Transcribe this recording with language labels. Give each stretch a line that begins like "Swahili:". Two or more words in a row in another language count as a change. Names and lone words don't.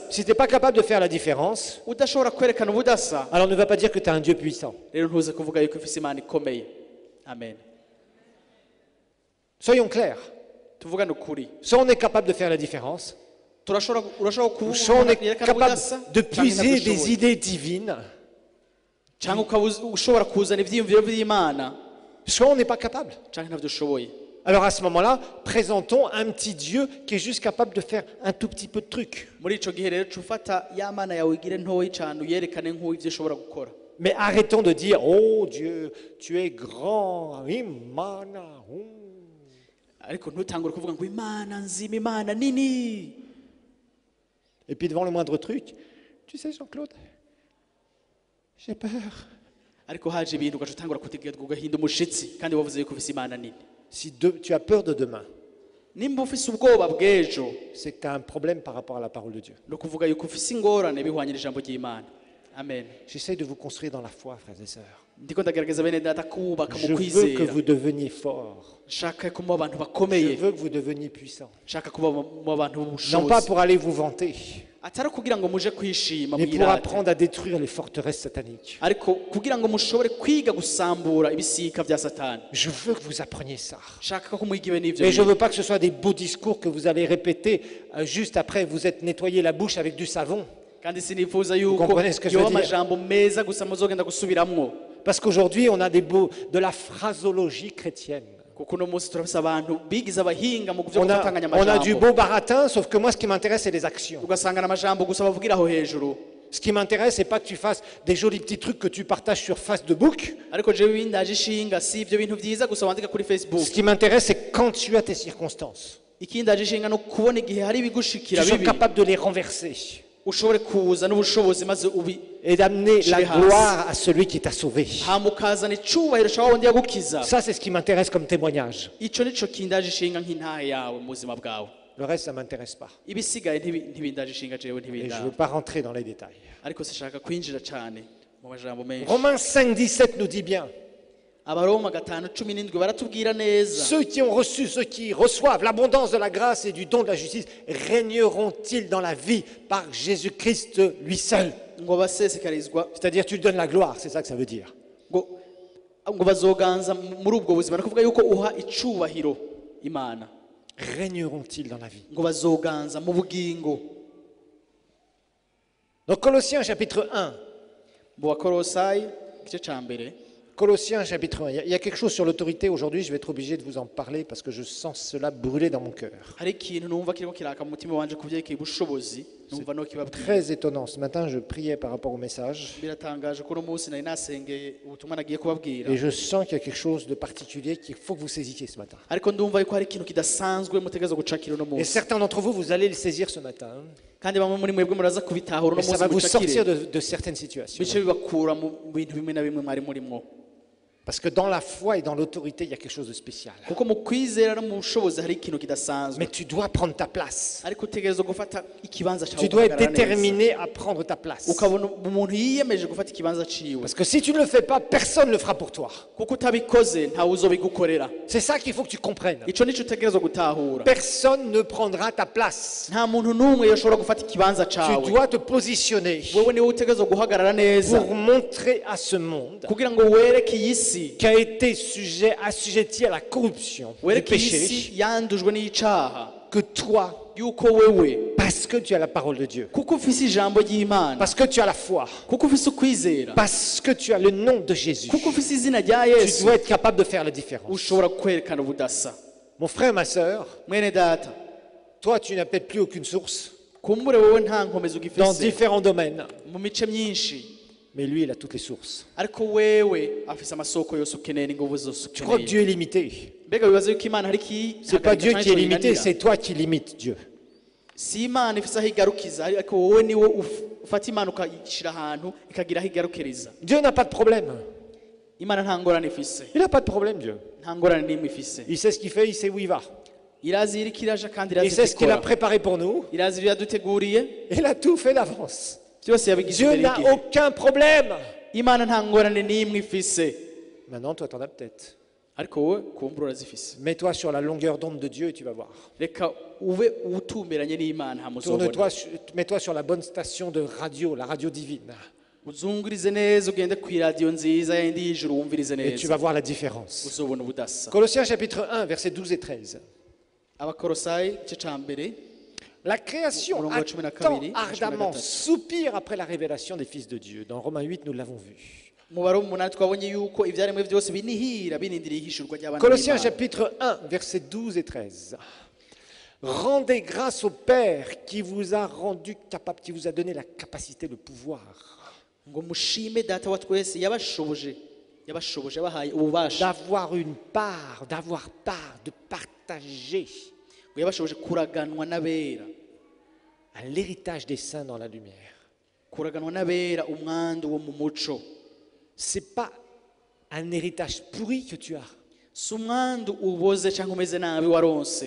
French: Si tu n'es pas capable de faire la différence,
Rundi: Udashobora kwerekana ubudasa,
French: alors ne va pas dire que tu as un Dieu puissant.
Rundi: rero ntuze kuvuga yuko ufise Imana ikomeye.
French: Amen. Soyons clairs.
Rundi: Tuvugane ukuri,
French: Soit on est capable de faire la différence,
Rundi: urashobora
French: soit on est
Rundi: yerekana
French: capable
Rundi: ubudasa,
French: de
Rundi: canke
French: puiser
Rundi: ntabwo
French: des
Rundi: ushoboye.
French: idées divines,
Rundi: Canke ukaba ushobora kuzana ivyiyumviro vy'Imana,
French: soit on n'est pas capable.
Rundi: canke ntabyo ushoboye.
French: Alors à ce moment-là, présentons un petit Dieu qui est juste capable de faire un tout petit peu de trucs.
Rundi: Muri ico gihe rero cufata ya Mana yawe igire ntoyi cane uyerekane nk'ivyo ushobora gukora.
French: Mais arrêtons de dire, oh Dieu, tu es grand,
Rundi: Imana. Ariko ntutangure kuvuga ngo Imana nzima, Imana nini.
French: Et puis devant le moindre truc, tu sais Jean-Claude, j'ai peur.
Rundi: Ariko haje ibintu ugaca utangura kutegerezwa ugahinda umushitsi kandi wavuze yuko ufise Imana nini.
French: Si tu as peur de demain,
Rundi: Nimba ufise ubwoba bw'ejo,
French: c'est que tu as un problème par rapport à la parole de Dieu.
Rundi: no kuvuga yuko ufise ingorane bihwanye n'ijambo ry'Imana.
French: Amen. J'essaie de vous construire dans la foi, frères et sœurs.
Rundi: Ndiko ndagerageza bene data kubaka
French: Je
Rundi: mu
French: veux que
Rundi: kwizera.
French: vous deveniez forts.
Rundi: Nshaka ko mu abantu
French: Je
Rundi: bakomeye,
French: veux que vous deveniez puissants.
Rundi: nshaka kuba mu abantu
French: Non pas
Rundi: b'ubushobozi,
French: pour aller vous vanter,
Rundi: atari kugira ngo muje kwishima
French: mais pour
Rundi: mwirate,
French: apprendre à détruire les forteresses sataniques.
Rundi: ariko kugira ngo mushobore kwiga gusambura ibisika vya Satani.
French: Je veux que vous appreniez ça.
Rundi: Nshaka ko mwigiwe n'ivyo
French: Mais je ne
Rundi: bintu.
French: veux pas que ce soit des beaux discours que vous allez répéter juste après vous êtes nettoyé la bouche avec du savon.
Rundi: Kandi sinifuza yuko
French: comprenez ce que je veux
Rundi: yoba
French: dire?
Rundi: amajambo meza gusa muzogenda gusubiramwo,
French: Parce qu'aujourd'hui, on a de la phrasologie chrétienne.
Rundi: kuko uno munsi turafise abantu bigize abahinga mu vyo
French: On
Rundi: gufatanganya
French: a du
Rundi: amajambo,
French: beau baratin, sauf que moi, ce qui m'intéresse, c'est les actions.
Rundi: ugasanga n'amajambo gusa bavugira aho hejuru.
French: Ce qui m'intéresse, c'est pas que tu fasses des jolis petits trucs que tu partages sur Facebook.
Rundi: Ariko jewe bindaje ishinga si ivyo bintu vyiza gusa wandika kuri Facebook.
French: Ce qui m'intéresse, c'est quand tu as tes circonstances,
Rundi: Ikindaje ishinga no kubona igihe hari
French: tu
Rundi: ibigushikira
French: sois
Rundi: bibi,
French: capable de les renverser
Rundi: ushobore kuza n'ubushobozi maze ubi
French: et d'amener la Shehas. gloire à celui qui t'a sauvé.
Rundi: hama ukazana icubahiro ca wundi yagukiza.
French: Ça, c'est ce qui m'intéresse comme témoignage.
Rundi: Ico nico kindaje ishinga nk'intahe yawe mu buzima bwawe.
French: Le reste, ça m'intéresse pas.
Rundi: Ibisigaye ntibindaje ishinga jewe
French: Et je ne
Rundi: ntibindaba,
French: veux pas rentrer dans les détails.
Rundi: ariko sishaka kwinjira cane mu majambo menshi.
French: Romains 5, 17 nous dit bien,
Rundi: Abaroma 5:17 baratubwira neza,
French: ceux qui ont reçu, ceux qui reçoivent l'abondance de la grâce et du don de la justice, régneront-ils dans la vie par Jésus-Christ lui seul?
Rundi: ngo basesekarizwa,
French: C'est-à-dire, tu lui donnes la gloire, c'est ça que ça veut dire.
Rundi: ngo bazoganza muri ubwo buzima, no kuvuga yuko uha icubahiro Imana,
French: Régneront-ils dans la vie?
Rundi: ngo bazoganza mu bugingo.
French: Donc Colossiens chapitre 1,
Rundi: Mu Bakolosayi igice ca mbere
French: Colossiens chapitre 1. Il y a quelque chose sur l'autorité aujourd'hui, je vais être obligé de vous en parler parce que je sens cela brûler dans mon cœur.
Rundi: hari ikintu numva kirimo kiraka mu mutima wanje ku byerekeye ubushobozi numva no kibabwira
French: Très étonnant. Ce matin, je priais par rapport au message
Rundi: biratangaje ko uno munsi nari nasengeye ubutumwa nagiye kubabwira
French: et je sens qu'il y a quelque chose de particulier qu'il faut que vous saisissiez ce matin.
Rundi: ariko ndumva yuko hari ikintu kidasanzwe mutegereza gucakira uno
French: Et
Rundi: munsi
French: certains d'entre vous, vous allez le saisir ce matin
Rundi: kandi bamwe muri mwebwe muraza kubitahura uno
French: et ça
Rundi: munsi
French: va vous sortir
Rundi: mucakire
French: de certaines situations.
Rundi: bice bibakura mu bintu bimwe na bimwe mwari murimo
French: Parce que dans la foi et dans l'autorité, il y a quelque chose de spécial.
Rundi: kuko mu kwizera no mu bushobozi hari ikintu kidasanzwe
French: Mais tu dois prendre ta place.
Rundi: ariko utegereza gufata ikibanza cyawe
French: Tu dois être
Rundi: ugahagarara neza.
French: déterminé à prendre ta place.
Rundi: ukabona umuntu yiyemeje gufata ikibanza ciwe
French: Parce que si tu ne le fais pas, personne ne le fera pour toi.
Rundi: kuko utabikoze ntawe uzobigukorera
French: C'est ça qu'il faut que tu comprennes.
Rundi: ico nico utegereza gutahura
French: Personne ne prendra ta place.
Rundi: nta muntu n'umwe yoshobora gufata ikibanza
French: Tu
Rundi: cawe
French: dois te positionner
Rundi: wewe niwe utegereza guhagarara neza
French: pour montrer à ce monde
Rundi: kugira ngo wereke iyi si
French: qui a été assujetti à la corruption, du
Rundi: wereke iyi si
French: péché,
Rundi: yandujwe n'icaha
French: que toi,
Rundi: yuko wewe
French: parce que tu as la parole de Dieu,
Rundi: kuko ufise ijambo ry'imana
French: parce que tu as la foi,
Rundi: kuko ufise ukwizera
French: parce que tu as le nom de Jésus,
Rundi: kuko ufise izina rya
French: tu
Rundi: yesu
French: dois être capable de faire la différence.
Rundi: ushobora kwerekana ubudasa
French: Mon frère, ma sœur,
Rundi: mwene data
French: toi, tu n'as peut-être plus aucune source
Rundi: kumbure wewe nta nkomezi
French: dans
Rundi: ugifise
French: différents domaines,
Rundi: mu mice myinshi
French: mais lui, il a toutes les sources.
Rundi: ariko wewe afise amasoko yose ukeneye n'inguvu zose
French: Tu crois que
Rundi: ukeneye
French: Dieu est limité?
Rundi: mbega wibaza yuko imana hari
French: C'est pas Dieu qui est limité,
Rundi: ikihagarika
French: c'est toi qui limites Dieu.
Rundi: si imana ifise aho igarukiza ariko wowe niwe ufata imana ukayishyira ahantu ikagira aho igarukiriza
French: Dieu n'a pas de problème.
Rundi: imana nta ngorane ifise
French: Il n'a pas de problème, Dieu.
Rundi: nta ngorane n'imwe ifise
French: Il sait ce qu'il fait, il sait où il va.
Rundi: irazi iriko iraja kandi
French: Il
Rundi: irazi
French: sait ce qu'il a
Rundi: ikora
French: préparé pour nous.
Rundi: irazi ibyo yaduteguriye
French: Il a tout fait d'avance.
Rundi: byose yabigize
French: Dieu
Rundi: imbere
French: n'a
Rundi: y'igihe
French: aucun problème.
Rundi: imana nta ngorane n'imwe ifise
French: Maintenant, toi, t'en as peut-être.
Rundi: ariko wowe kumbura urazifise
French: Mets-toi sur la longueur d'onde de Dieu et tu vas voir.
Rundi: reka ube utumberanye n'imana hamuzobona
French: Tourne-toi, mets-toi sur la bonne station de radio, la radio divine.
Rundi: uzungurize neza ugende ku iradiyo nziza yindi y'ijuru wumvirize
French: Et tu
Rundi: neza
French: vas voir la différence.
Rundi: uzobona ubudasa
French: Colossiens chapitre 1, versets 12 et 13.
Rundi: abakorosayi igice ca mbere
French: La création Au attend
Rundi: Kabiri,
French: ardemment,
Rundi: Kabiri.
French: soupire après la révélation des fils de Dieu. Dans Romains 8, nous l'avons vu.
Rundi: umubare w'umunani twabonye yuko ibyaremwe byose binihira binindiriye ihishurwa ry'abana
French: Colossiens
Rundi: b'Imana.
French: chapitre 1, versets 12 et 13. Rendez grâce au Père qui vous a rendu capable, qui vous a donné la capacité, le pouvoir
Rundi: ngo mushime data wa twese yabashoboje yabahaye ububasha
French: d'avoir une part, de partager
Rundi: ngo yabashoboje kuraganwa n'abera
French: à l'héritage des saints dans la lumière.
Rundi: kuraganwa n'abera umwandu wo mu muco
French: C'est pas un héritage pourri que tu as.
Rundi: si umwandu uboze cyangwa umeze nabi waronse